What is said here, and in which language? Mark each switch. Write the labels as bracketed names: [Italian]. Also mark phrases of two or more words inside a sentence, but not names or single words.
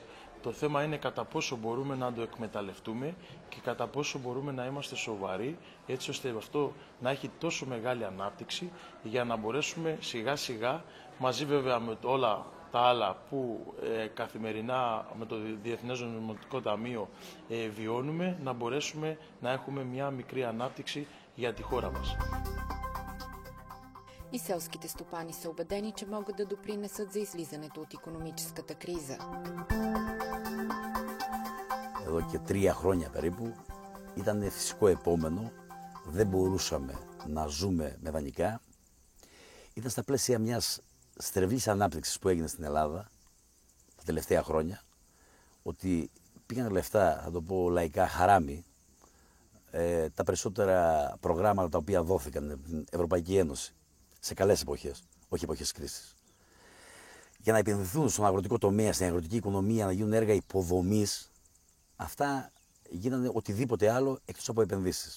[Greek] Το θέμα είναι κατά πόσο μπορούμε να το εκμεταλλευτούμε και κατά πόσο μπορούμε να είμαστε σοβαροί, έτσι ώστε αυτό να έχει τόσο μεγάλη ανάπτυξη, για να μπορέσουμε σιγά σιγά, μαζί βέβαια με όλα τα άλλα που καθημερινά με το Διεθνές Νομισματικό Ταμείο βιώνουμε, να μπορέσουμε να έχουμε μια μικρή ανάπτυξη για τη χώρα μας. [Bulgarian] И селските стопани са убедени, че могат да допринесат за излизането от икономическата криза. [Greek] Εδώ και 3 χρόνια περίπου ήταν φυσικό επόμενο, δεν μπορούσαμε να ζούμε με δανεικά. Ήταν στα πλαίσια μιας στρεβλής ανάπτυξης που έγινε στην Ελλάδα τα τελευταία χρόνια, ότι πήγαν λεφτά, θα το πω λαϊκά, χαράμι, τα περισσότερα προγράμματα τα οποία δόθηκαν από την Ευρωπαϊκή Ένωση σε καλές εποχές, όχι εποχές κρίσης, για να επενδυθούν στον αγροτικό τομέα, στην αγροτική οικονομία, να γίνουν έργα υποδομής, αυτά γίνανε οτιδήποτε άλλο εκτός από επενδύσεις.